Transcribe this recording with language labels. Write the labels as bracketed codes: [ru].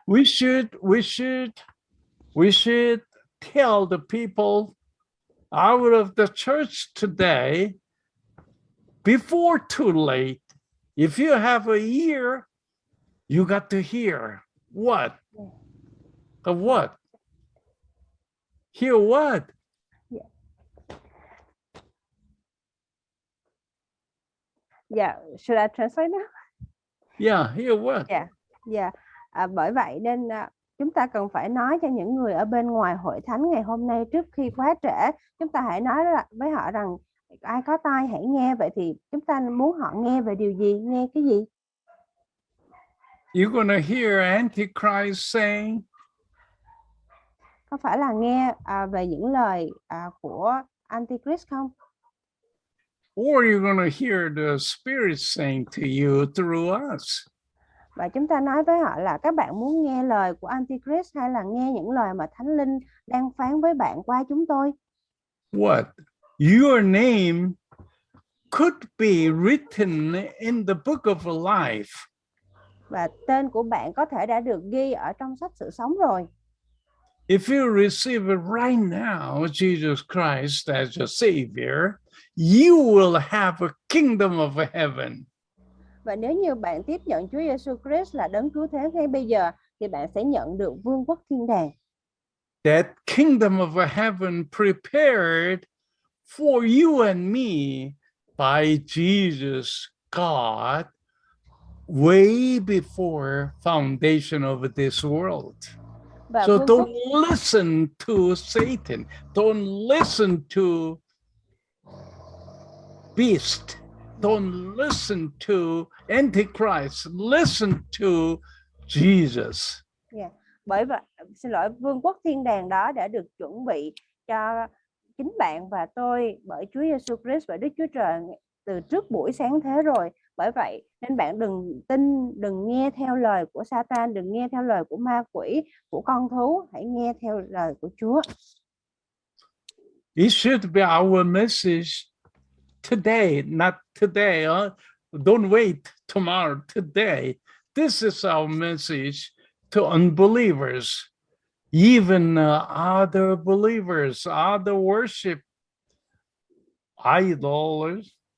[en] we should tell the people out of the church today, before too late, if you have a ear, you got to hear. What? Of what? Hear what? Yeah, should I translate now? Yeah, hear what? Yeah. [vi] Dạ, bởi vậy nên chúng ta cần phải nói cho những người ở bên ngoài hội thánh ngày hôm nay trước khi quá trễ. Chúng ta hãy nói với họ rằng ai có tai hãy nghe. Vậy thì chúng ta muốn họ nghe về điều gì? Nghe cái gì? [en] You're going to hear Antichrist saying, [vi] Có phải là nghe về những lời của Antichrist không? [en] or you're going to hear the Spirit saying to you through us. [vi] Và chúng ta nói với họ là các bạn muốn nghe lời của Antichrist hay là nghe những lời mà Thánh Linh đang phán với bạn qua chúng tôi? [en] What? Your name could be written in the book of life. [vi] Và tên của bạn có thể đã được ghi ở trong sách sự sống rồi. [en] If you receive it right now, Jesus Christ as your Savior, you will have a kingdom of heaven. [vi] Và nếu như bạn tiếp nhận Chúa Giêsu Christ là đấng cứu thế ngay bây giờ, thì bạn sẽ nhận được vương quốc thiên đàng. [en] That kingdom of heaven prepared for you and me by Jesus God way before foundation of this world. [vi] Và [en] So [vi] vương quốc, [en] don't listen to Satan. Don't listen to beast. Don't listen to Antichrist. Listen to Jesus. [vi] bởi vậy, xin lỗi, vương quốc thiên đàng đó đã được chuẩn bị cho chính bạn và tôi bởi Chúa Giêsu Christ và Đức Chúa Trời từ trước buổi sáng thế rồi. Bởi vậy nên bạn đừng tin, đừng nghe theo lời của Satan, đừng nghe theo lời của ma quỷ, của con thú, hãy nghe theo lời của Chúa. [en] It should be our message today, not today. Don't wait tomorrow, today. This is our message to unbelievers, even other believers, other worship idols.